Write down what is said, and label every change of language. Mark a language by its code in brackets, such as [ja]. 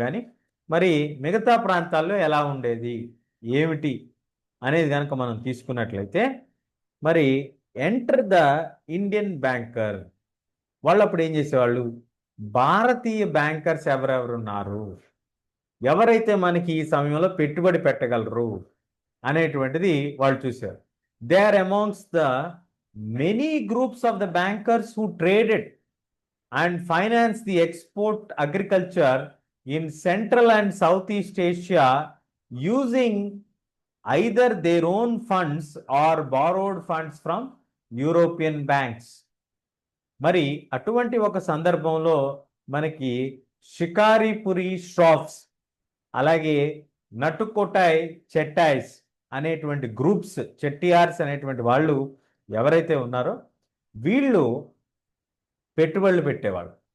[te] కానీ మరి మిగతా ప్రాంతాల్లో ఎలా ఉండేది ఏమిటి అనేది కనుక మనం తీసుకున్నట్లయితే మరి [en] enter the Indian banker, [te] వాళ్ళు అప్పుడు ఏం చేసేవాళ్ళు? భారతీయ బ్యాంకర్స్ ఎవరెవరు ఉన్నారు, ఎవరైతే మనకి ఈ సమయంలో పెట్టుబడి పెట్టగలరు అనేటువంటిది వాళ్ళు చూశారు. [en] They are amongst the many groups of the bankers who traded and finance the export agriculture in Central and Southeast Asia using either their own funds or borrowed funds from European banks. [te] మరి అటువంటి ఒక సందర్భంలో మనకి షికారిపురి ష్రాఫ్స్, అలాగే నటుకోటాయ్ చెట్టాయ్స్ అనేటువంటి groups, చెట్టియార్స్ అనేటువంటి వాళ్ళు ఎవరైతే ఉన్నారో వీళ్ళు పెట్టుబడులు పెట్టేవాళ్ళు.